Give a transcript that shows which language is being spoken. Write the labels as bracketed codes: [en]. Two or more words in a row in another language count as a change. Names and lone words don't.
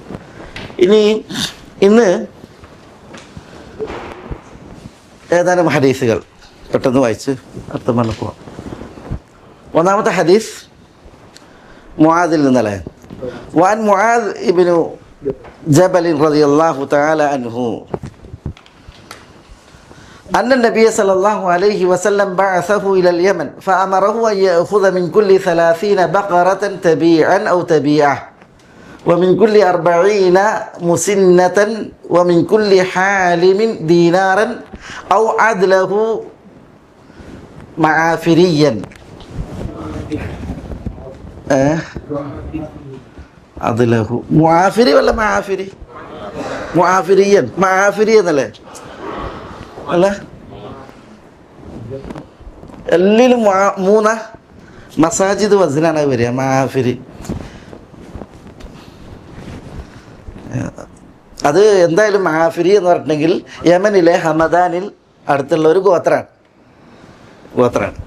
[ml] ഇന്ന് ഏതാനും ഹദീസുകൾ പെട്ടെന്ന് വായിച്ച് അർത്ഥം പറഞ്ഞു പോവാം. ഒന്നാമത്തെ ഹദീസ് മുആദിൽ നിന്നല്ലേ. [ar] وعن معاذ بن جبل رضي الله تعالى عنه أن النبي صلى الله عليه وسلم بعثه إلى اليمن فأمره أن يأخذ من كل 30 بقرة تبيعا أو تبيعة ومن كل 40 مسنة ومن كل حالم دينارا أو عدله معافريا. عدله معافري ولا معافري؟ [ml] معافريا. معافريا അല്ലേ അല്ല, എല്ലിലും മൂന്ന് മസാജിദ് വസ്നാണ് വരിക. മാഫിരി അത് എന്തായാലും മാഫിരി എന്ന് പറഞ്ഞിട്ടുണ്ടെങ്കിൽ യമനിലെ ഹമദാനിൽ അടുത്തുള്ള ഒരു ഗോത്രാണ്.